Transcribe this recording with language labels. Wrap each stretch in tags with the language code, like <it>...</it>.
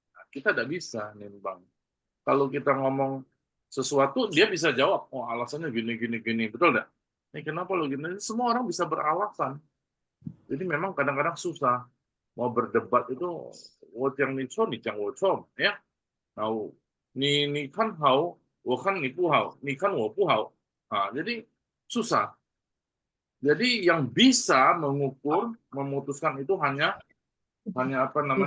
<id>Kita tidak bisa nimbang. Kalau kita ngomong sesuatu, dia bisa jawab, oh alasannya gini, gini, gini. Betul nggak? Ini kenapa lo gini? Semua orang bisa beralasan. Jadi memang kadang-kadang susah. Mau berdebat itu, yang</id> <zh>ni错，你讲我错，</zh> <id>ya.</id> <zh>Nah, ni kan hao，我看你不好，你看我不好.</zh> <id>Nah, jadi susah. Jadi yang bisa mengukur, memutuskan itu hanya apa namanya?</id>